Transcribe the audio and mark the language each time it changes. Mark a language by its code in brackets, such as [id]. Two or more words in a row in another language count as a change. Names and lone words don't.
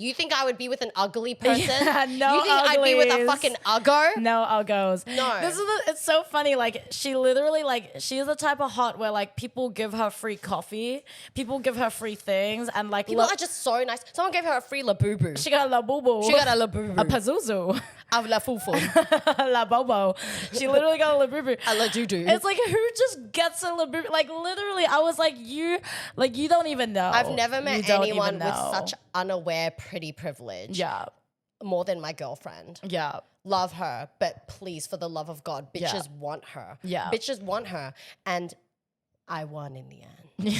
[en] You think I would be with an ugly person? Yeah, no You think I'd be with a uglies. fucking uggo? No, uggos. No. It's so funny. Like, she literally, like, she's the type of hot where, like, people give her free coffee, people give her free things, and, like, People are just so nice. Someone gave her a free labubu. she got a la boo She got a labubu. a pazuzu, A la fufu. la bobo. She literally got a la boo A la doo-doo. It's like, who just gets a la boo? Like, literally, I was like, you don't even know. I've never You met don't anyone even with know. such unaware pretty privilege. Yeah, More than my girlfriend. yeah. Love her, but please, for the love of God, bitches Yeah. want her. Yeah. Bitches want her. And I won in the end.